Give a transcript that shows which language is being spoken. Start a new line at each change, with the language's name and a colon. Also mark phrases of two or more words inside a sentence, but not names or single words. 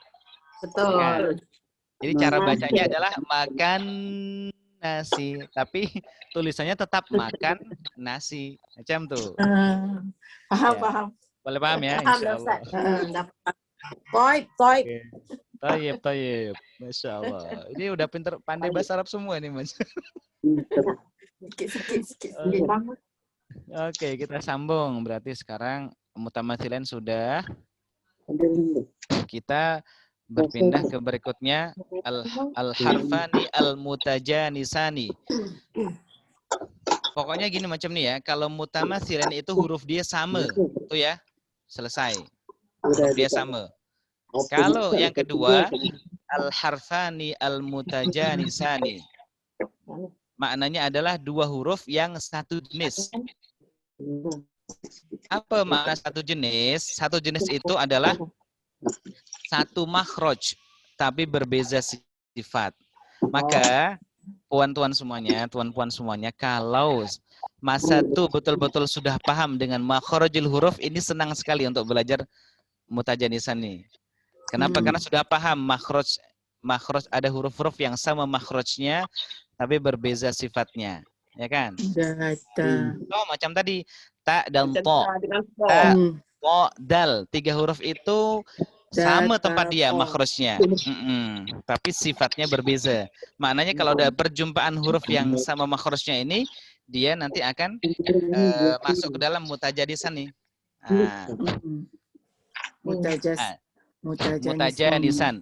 Malay: Betul. Jadi cara bacanya adalah makan nasi, tapi tulisannya tetap makan nasi. Macam tuh. Faham. Boleh paham ya? Faham, Insyaallah. Ustaz. Toib. Tayyib.
Arabic: ما شاء الله.
Malay: Ini udah pandai bahasa Arab semua nih, Mas. Sikit. Oke, kita sambung. Berarti sekarang mutamathilan sudah. Kita berpindah ke berikutnya
Arabic: الحرفان المتجانسان.
Malay: Pokoknya gini macam nih ya, kalau mutamathilan itu huruf dia sama, tuh ya. Selesai. Huruf dia sama. Kalau yang kedua
Arabic: الحرفان المتجانسان.
Malay: Maknanya adalah dua huruf yang satu jenis. Apa makna satu jenis? Satu jenis itu adalah satu makhraj, tapi berbeza sifat. Maka puan-puan semuanya, kalau masa itu betul-betul sudah paham dengan makhrajul huruf, ini senang sekali untuk belajar mutajanisan nih. Kenapa? Karena sudah paham makhraj ada huruf-huruf yang sama makhrajnya, tapi berbeza sifatnya, ya kan? Oh, macam tadi ta dan to. Ta, to, dal, tiga huruf itu sama tempat dia makhrajnya, tapi sifatnya berbeza. Maknanya kalau ada perjumpaan huruf yang sama makhrajnya ini, dia nanti akan masuk ke dalam mutajanisan nih. Mutajanisan.